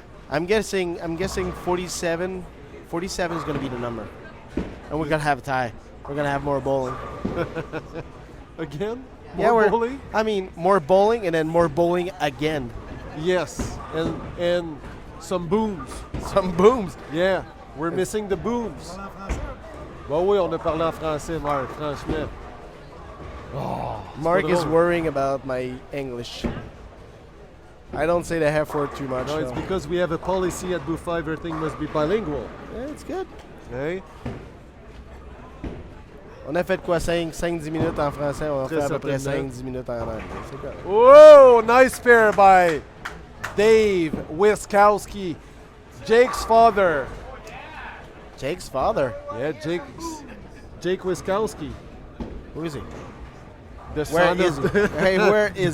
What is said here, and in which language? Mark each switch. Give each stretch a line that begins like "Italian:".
English: I'm guessing 47. 47 is going to be the number, and we're going to have a tie. We're going to have more bowling. Again? More bowling? I mean, more bowling and then more bowling again. Yes, and some booms. Some booms. Yeah, we're missing the booms.
French: Oui, on a parlé en français, Marc, franchement.
English: Mark is worrying about my English. I don't say the F word too much. No, it's because we have a policy at Buffa, everything must be bilingual. Yeah, it's good. Okay.
French: On a fait quoi, 5-10 minutes en français, on a fait à peu près 5-10 minutes en anglais. C'est correct.
English: Whoa, nice pair by Dave Wiskowski, Jake's father. Jake's father? Yeah, Jake Wiskowski. Who is he? The Where son is of he? Hey, where is